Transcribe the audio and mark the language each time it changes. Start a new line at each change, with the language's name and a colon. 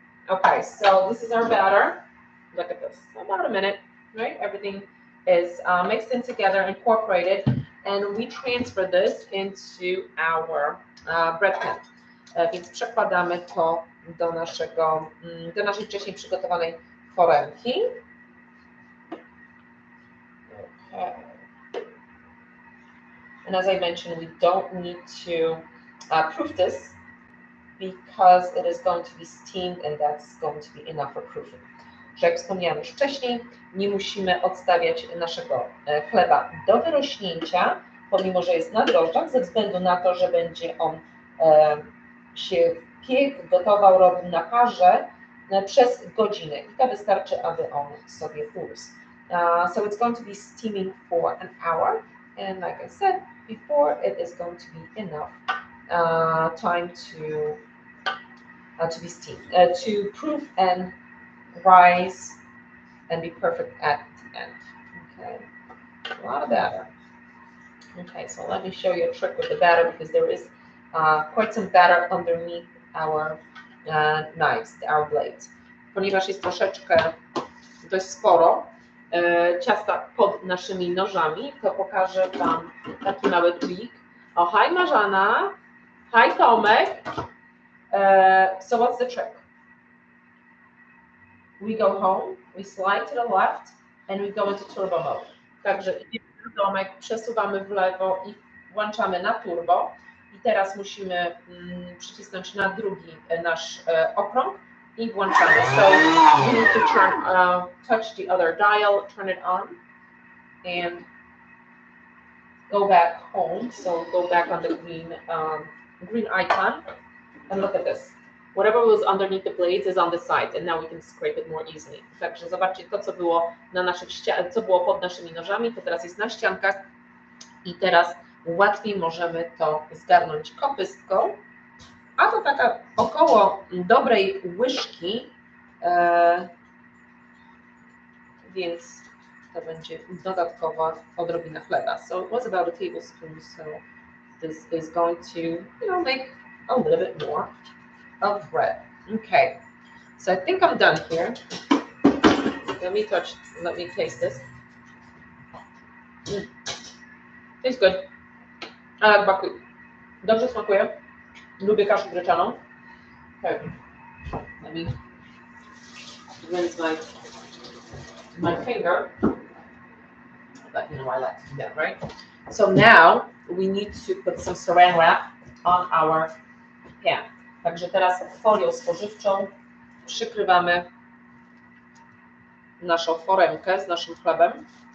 English: Okay, so this is our batter. Look at this. About a minute, right? Everything is mixed in together, incorporated, and we transfer this into our bread pan.
Polish: Więc przekładamy to do naszej wcześniej przygotowanej foremki.
English: Okay. And as I mentioned, we don't need to proof this because it is going to be steamed and that's going to be enough for proofing.
Polish: Że jak wspomniałam już wcześniej, nie musimy odstawiać naszego chleba do wyrośnięcia, pomimo że jest na drożdżach, ze względu na to, że będzie on się piekł, gotował, robił na parze przez godzinę i to wystarczy, aby on sobie urósł.
English: So it's going to be steaming for an hour, and like I said before, it is going to be enough time to be steamed, to proof and rise and be perfect at the end. Okay, a lot of batter. Okay, so let me show you a trick with the batter because there is quite some batter underneath our knives, our blades.
Polish: Ponieważ jest troszeczkę dość sporo ciasta pod naszymi nożami, to pokażę Wam taki mały trik.
English: Oh, hi Marzana, hi Tomek. So what's the trick? We go home, we slide to the left and we go into turbo mode.
Polish: Także idziemy na domek, przesuwamy w lewo i włączamy na turbo. I teraz musimy przycisnąć na drugi nasz okrąg i włączamy.
English: So we need to touch the other dial, turn it on and go back home. So go back on the green icon and look at this. Whatever was underneath the blades is on the side and now we can scrape it more easily.
Polish: Także zobaczcie, to co było pod naszymi nożami, to teraz jest na ściankach i teraz łatwiej możemy to zgarnąć kopystką, a to taka około dobrej łyżki, więc to będzie dodatkowa odrobina chleba.
English: So it was about a tablespoon, so this is going to, make a little bit more of bread. Okay, so I think I'm done here. Let me taste this. Tastes good. I like buckwheat.
Polish: Dobrze smakuje. Lubię kaszę gryczaną.
English: Okay. Let me rinse my finger. But I like to do that, right? So now we need to put some saran wrap on our pan.
Polish: Także teraz folią spożywczą przykrywamy naszą foremkę z naszym chlebem.